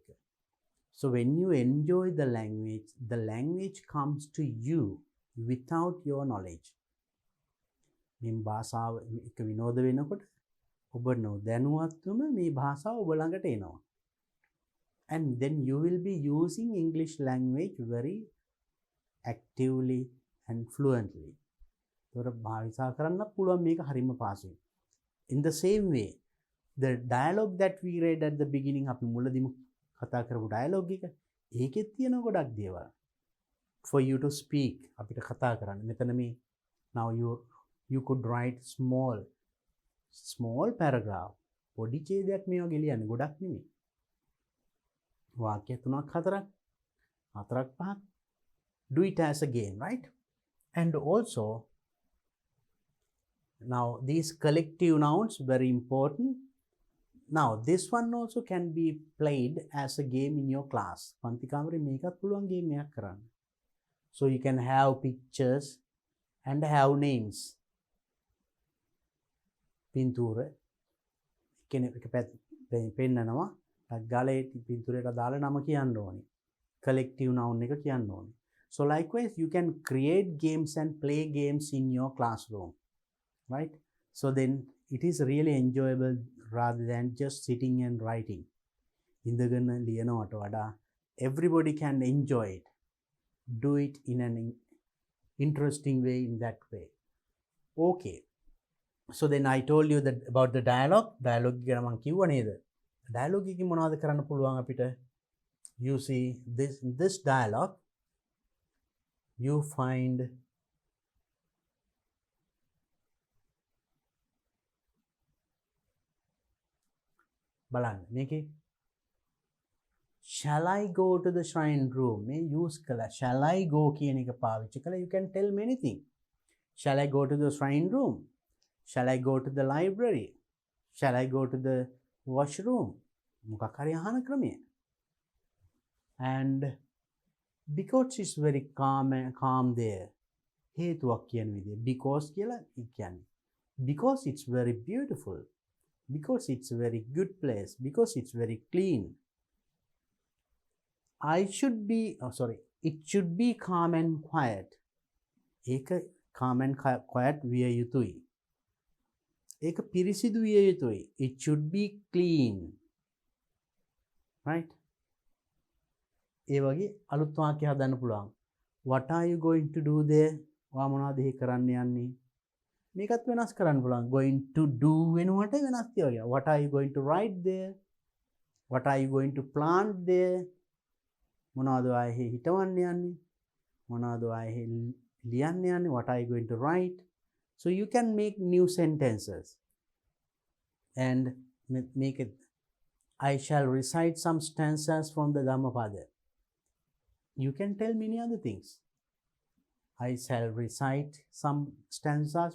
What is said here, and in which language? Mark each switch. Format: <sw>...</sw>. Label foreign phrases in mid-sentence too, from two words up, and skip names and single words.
<en>So when you enjoy the language comes to you without your knowledge.</en> <si>මේ භාෂාව එක විනෝද වෙනකොට ඔබ නොදැනුවත්වම මේ භාෂාව ඔබ ළඟට එනවා.</si> <en>And then you will be using English language very actively and fluently.</en> <si>ඒතර භාවිතා කරන්න පුළුවන් මේක හරිම පාසුයි.</si> <en>In the same way, the dialogue that we read at the beginning,</en> <si>අපි මුලදීම කතා කරපු dialogue එක, ඒකෙත් තියෙන ගොඩක් දේවල්.</si> <en>For you to speak,</en> <si>අපිට කතා කරන්න. මෙතන මේ</si> <en>now you could write small paragraph.</en> <si>පොඩි ඡේදයක් මේ වගේ ලියන්න ගොඩක් නෙමෙයි. වාක්‍ය 3ක් 4ක් 5ක්.</si> <en>Do it as a game, right? And also, now these collective nouns very important. Now this one also can be played as a game in your class.</en> <si>පන්ති කාමරේ මේකත් පුළුවන් ගේම් එකක් කරන්න.</si> <en>So you can have pictures and have names.</en> <si>පින්තූර කෙනෙක් පෙන්නනවා. ගාලේ පින්තූරයට දාලා නම කියන්න ඕනේ.</si> <en>collective noun</en> <si>එක කියන්න ඕනේ.</si> <en>So likewise, you can create games and play games in your classroom, right? So then it is really enjoyable rather than just sitting and writing.</en> <si>ඉඳගෙන ලියනවට වඩා</si> <en>everybody can enjoy it. Do it in an interesting way, in that way. Okay. So then I told you that about the dialogue.</en> <si>Dialogue එක මම කිව්වා නේද? Dialogue එකකින් මොනවද කරන්න පුළුවන් අපිට?</si> <en>You see, this dialogue, you find</en> <si>බලන්න මේකේ</si> <en>shall I go to the shrine room මේ use කළා. shall I go</en> <si>කියන එක පාවිච්චි කළා.</si> <en>You can tell many things. Shall I go to the shrine room? Shall I go to the library? Shall I go to the washroom?</en> <si>මොකක් හරි අහන ක්‍රමය.</si> <en>And because it's very calm there.</en> <si>හේතුවක් කියන විදිය because කියලා කියන්නේ.</si> <en>Because it's very beautiful. Because it's a very good place. Because it's very clean. It should be calm and quiet.</en> <si>ඒක</si> <en>calm and quiet</en> <si>විය යුතුයි. ඒක පිරිසිදු විය යුතුයි.</si> <en>It should be clean. Right?</en> <si>ඒ වගේ අලුත් වාක්‍ය හදන්න පුළුවන්.</si> <en>What are you going to do there?</en> <si>ඔයා මොනවද එහෙ කරන්න යන්නේ? මේකත් වෙනස් කරන්න පුළුවන්.</si> <en>Going to do</en> <si>වෙනුවට වෙනස් තියනවා.</si> <en>What are you going to write there? What are you going to plant there?</en> <si>මොනවද ඔයා එහෙ හිතවන්න යන්නේ? මොනවද ඔයා එහෙ ලියන්න යන්නේ?</si> <en>What are you going to write? So you can make new sentences and make it. I shall recite some stanzas from the Dhammapada. You can tell many other things. I shall recite some stanzas.</en>